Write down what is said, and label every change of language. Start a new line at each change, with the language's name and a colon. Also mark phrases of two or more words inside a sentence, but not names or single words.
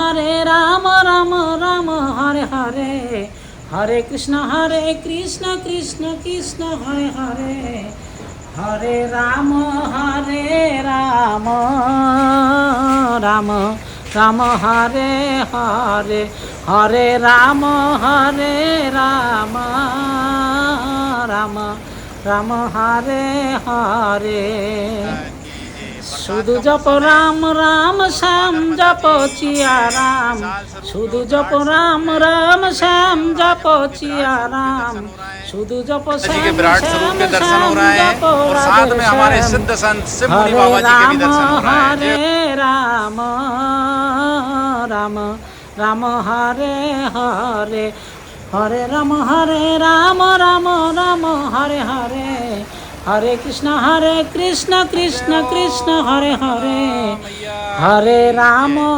Sanskrit: राम हरे हरे, हरे कृष्ण कृष्ण कृष्ण हरे हरे, हरे राम राम राम हरे हरे, हरे राम राम राम हरे हरे।
Bangla: শুধু জপ রাম রাম শ্যাম জপ চিয়া রাম, শুধু জপ রাম রাম শ্যাম জপ চিয়া রাম, শুধু जप
Hindi: जी के श्याम विराट स्वरूप श्याम के दर्शन हो श्याम रहे हैं जप और राधे साथ में हमारे श्याम, सिद्ध संत शिव मुनि हरे बाबा जी के भी राम दर्शन हो रहे हैं। जय
Sanskrit: राम राम हरे हरे, हरे राम राम राम हरे हरे, हरे कृष्ण कृष्ण कृष्ण हरे हरे, हरे राम